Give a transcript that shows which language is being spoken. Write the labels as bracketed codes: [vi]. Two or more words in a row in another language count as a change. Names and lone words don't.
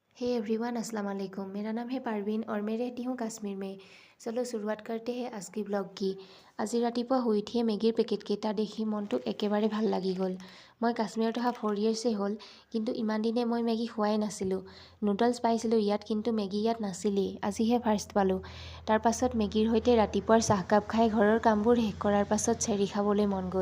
[en] hey everyone, [hi] अस्सलाम वालेकुम। मेरा नाम है पारवीन और मैं रहती हूँ कश्मीर में। चलो शुरुआत करते हैं आज की ब्लॉग की। [as] আজি ৰাতিপুৱা শুই উঠিয়ে মেগীৰ পেকেটকেইটা দেখি মনটো একেবাৰে ভাল লাগি গ'ল। মই কাশ্মীৰত অহা 4 yearsে হ'ল, কিন্তু ইমান দিনে মই মেগী খোৱাই নাছিলোঁ। নুডলছ পাইছিলোঁ ইয়াত, কিন্তু মেগী ইয়াত নাছিলেই। আজিহে ফাৰ্ষ্ট পালোঁ। তাৰ পাছত মেগীৰ সৈতে ৰাতিপুৱাৰ চাহকাপ খাই ঘৰৰ কামবোৰ শেষ কৰাৰ পাছত চেৰি খাবলৈ মন গ'ল।